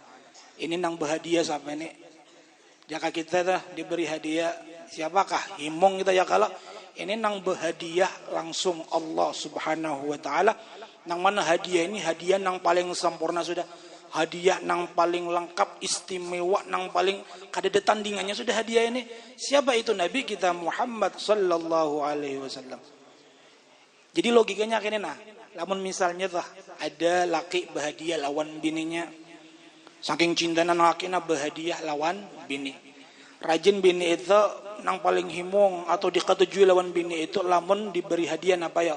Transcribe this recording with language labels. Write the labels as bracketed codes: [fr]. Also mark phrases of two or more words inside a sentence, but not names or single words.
[bjn] Ini nang berhadiah siapa ini? Jika kita dah diberi hadiah siapakah? Himong kita ya kalau ini nang berhadiah langsung [ar] Allah Subhanahu wa taala. [bjn] Nang mana hadiah ini hadiah nang paling sempurna sudah, hadiah nang paling lengkap, istimewa, nang paling kada ada tandingannya sudah hadiah ini. Siapa itu? Nabi kita Muhammad [ar] sallallahu alaihi wasallam. [bjn] Jadi logikanya kene lamun misalnya ada laki berhadiah lawan bininya, saking cintanya lakina berhadiah lawan bini. Rajin bini itu nang paling himung atau diketujui lawan bini itu lamun diberi hadiah apa ya?